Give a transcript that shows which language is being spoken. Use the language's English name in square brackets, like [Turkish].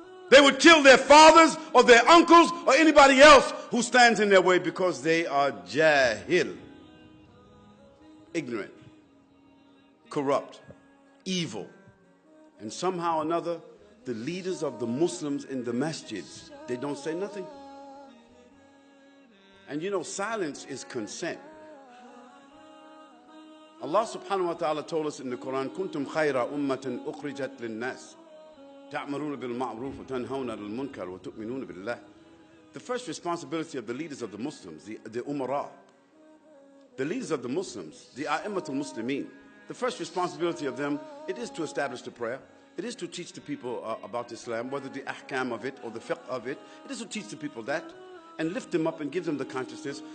[English] They would kill their fathers or their uncles or anybody else who stands in their way because they are jahil, ignorant, corrupt, evil. And somehow or another, the leaders of the Muslims in the masjids, they don't say nothing. And you know, silence is consent. Allah subhanahu wa ta'ala told us in the Quran, [Arabic] كُنْتُمْ خَيْرَ أُمَّةٍ أُخْرِجَتْ لِلنَّاسِ تَعْمَرُونَ بِالْمَعْرُوفِ وَتَنْهَوْنَ عَنِ الْمُنْكَرِ وَتُؤْمِنُونَ بِاللَّهِ. [English] The first responsibility of the leaders of the Muslims, the umara, the leaders of the Muslims, the a'immatul muslimin, the first responsibility of them, it is to establish the prayer. It is to teach the people about Islam, whether the ahkam of it or the fiqh of it. It is to teach the people that and lift them up and give them the consciousness.